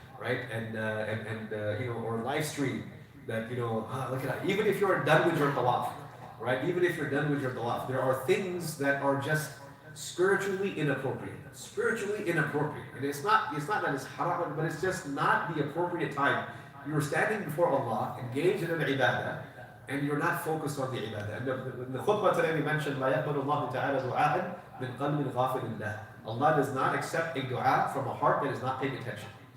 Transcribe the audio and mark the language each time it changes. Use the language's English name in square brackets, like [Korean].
[English] Right, or live stream that, look at that. Even if you're done with your tawaf, right? Even if you're done with your tawaf, there are things that are just spiritually inappropriate. And it's not that it's haram, but it's just not the appropriate time. You're standing before Allah, engaged in an ibadah, and you're not focused on the ibadah. And the khutbah today we mentioned, [Arabic] لا يقبل الله تعالى دعاء من قلب غافل لله. [English] Allah does not accept a dua from a heart that is not paying attention.